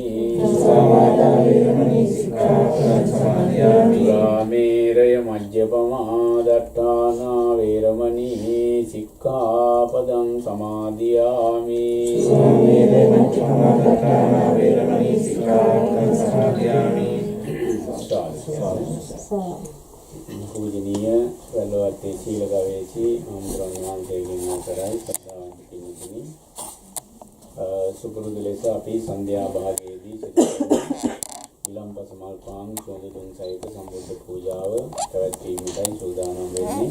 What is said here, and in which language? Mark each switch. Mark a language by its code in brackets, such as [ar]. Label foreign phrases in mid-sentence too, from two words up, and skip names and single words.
[pi] සාවාදා වේරමණී සික්ඛාපදං සමාදියාමි. රාමේරය මජ්ජපමා දට්ඨානා වේරමණී සික්ඛාපදං සමාදියාමි. රාමේරය මජ්ජපමා දට්ඨානා වේරමණී සික්ඛාපදං සමාදියාමි. [si] පූජනීය වැල්ලවත්තේ සීල ගවේෂී ආම්බුරන් වහන්සේගෙන් අවසරයි සද්ධාවන්ත පින්තුනි. සුපුරුදු ලෙස අපි සන්ධ්‍යා භාගයේදී විලම්පස මල් පාන් සෝද දුන් සහිත සම්බුද්ධ පූජාව පැවැත්වීමටයි සූදානම් වෙන්නේ.